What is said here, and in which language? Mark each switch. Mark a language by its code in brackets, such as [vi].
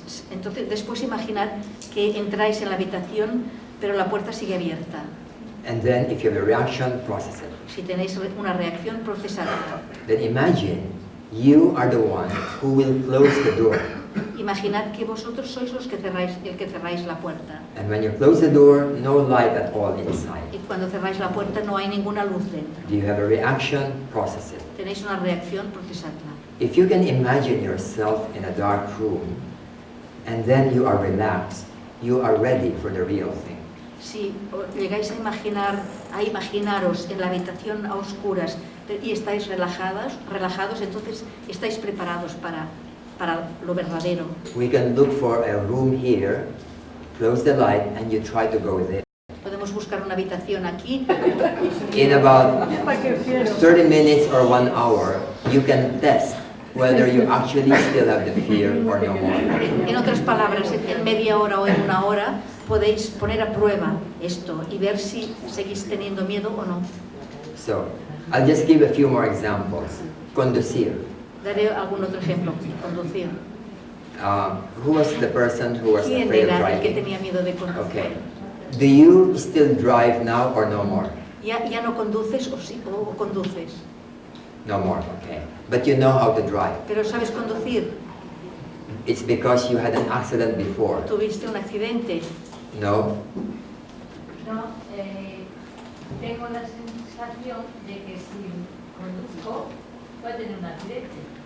[es] Entonces, después imaginad que entráis en la habitación, pero la puerta sigue abierta. [en] And then if you have a reaction, process it. [es] Si tenéis una reacción, procesadla. [en] Then imagine you are the one who will close the door. [es] Imaginad que vosotros sois el que cerráis la puerta. [en] And when you close the door, no light at all inside. [es] Y cuando cerráis la puerta no hay ninguna luz dentro. [en] Do you have a reaction? Process it. [es] Tenéis una reacción, procesadla. [en] If you can imagine yourself in a dark room, and then you are relaxed, you are ready for the real thing. [es] Si llegáis a imaginaros en la habitación a oscuras y estáis relajados, entonces estáis preparados para lo verdadero. [en] We can look for a room here, close the light, and you try to go there. [es] Podemos buscar una habitación aquí. [en] In about 30 minutes or 1 hour, you can test whether you actually still have the fear or no more. [es] En otras palabras, en media hora o en una hora, podéis poner a prueba esto y ver si seguís teniendo miedo o no. [en] So, I'll just give a few more examples. [es] Conducir. Daré algún otro ejemplo. Conducir. [en] Who was the person who was [es] ¿Quién [en] afraid of [es] era el que [en] driving? [es] tenía miedo de conducir? [en] Okay. Do you still drive now or no more? [es] ¿Ya no conduces o conduces? [en] No more, okay. But you know how to drive. [es] Pero ¿sabes conducir? [en] It's because you had an accident before. ¿Tuviste un accidente? No? [es] No, tengo la sensación de que si conduzco voy a tener un accidente.